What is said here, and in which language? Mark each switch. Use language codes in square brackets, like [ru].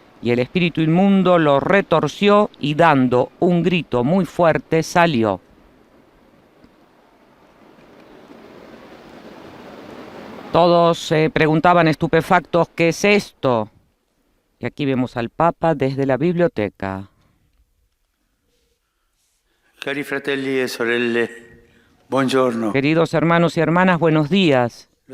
[es] Y el espíritu inmundo lo retorció y dando un grito muy fuerte salió. Todos se preguntaban estupefactos: ¿qué es esto? Y aquí vemos al Papa desde la biblioteca. [it] Cari fratelli e sorelle, buongiorno. [es] Queridos hermanos y hermanas, buenos días.